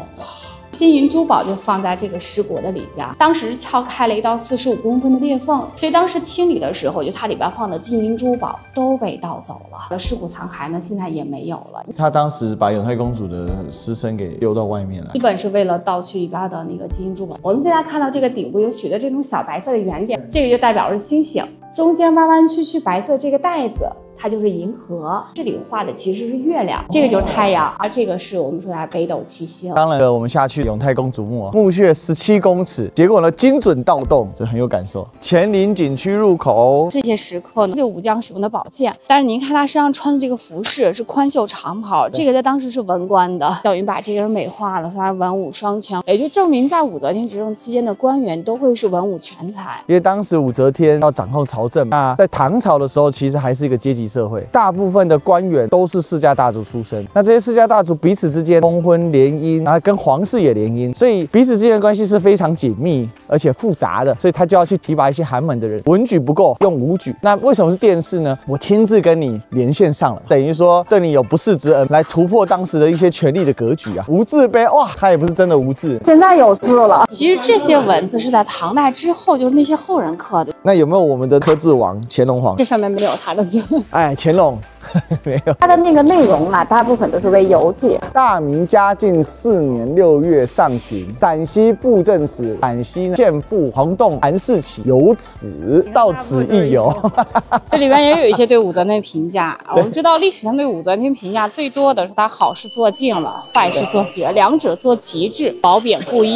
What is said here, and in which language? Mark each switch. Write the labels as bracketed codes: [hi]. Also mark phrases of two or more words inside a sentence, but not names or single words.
[zh] 金銀珠寶就放在這個屍椁的裡邊，當時撬開了一道45公分的裂縫，所以當時清理的時候，就它裡邊放的金銀珠寶都被盜走了。屍椁殘骸呢，現在也沒有了。他當時把永泰公主的屍身給丟到外面了，基本是為了盜取裡邊的那個金銀珠寶。我們現在看到這個頂部有許多這種小白色的圓點，這個就代表是星星。中間彎彎曲曲白色這個帶子它就是銀河。這裡畫的其實是月亮，這個就是太陽，而这个是我们说的北斗七星。当然了，我们下去永泰公主墓，墓穴17公尺，結果呢精準盜洞，這很有感受。乾陵景區入口，這些石刻呢，就是武將使用的寶劍。但是您看他身上穿的這個服飾是寬袖長袍，這個在當時是文官的，等於把這個人美化了，說他文武雙全，也就證明在武則天執政期間的官員都會是文武全才。因為當時武則天要掌控朝政，那在唐朝的時候，其實還是一個階級社會，大部分的官員都是世家大族出身。那這些世家大族彼此之間通婚聯姻，然後跟皇室也聯姻，所以彼此之間的關係是非常緊密而且複雜的，所以他就要去提拔一些寒門的人，文舉不夠用武舉。那為什麼是殿試呢？我親自跟你連線上了，等於說對你有不世之恩，來突破當時的一些權力的格局啊。無字碑，哇，他也不是真的無字，現在有字了。其實這些文字是在唐代之後，就是那些後人刻的。那有沒有我們的刻字王乾隆皇？這上面沒有他的字。哎，乾隆。沒有，它的那個內容啊，大部分都是為遊記。大明嘉靖4年6月上旬，陝西布政使陝西憲部黃棟韓世啟有此，到此一遊。這裡邊也有一些對武則天評價。我們知道歷史上對武則天評價最多的是她好事做盡了，壞事做絕，兩者做極致，褒貶不一。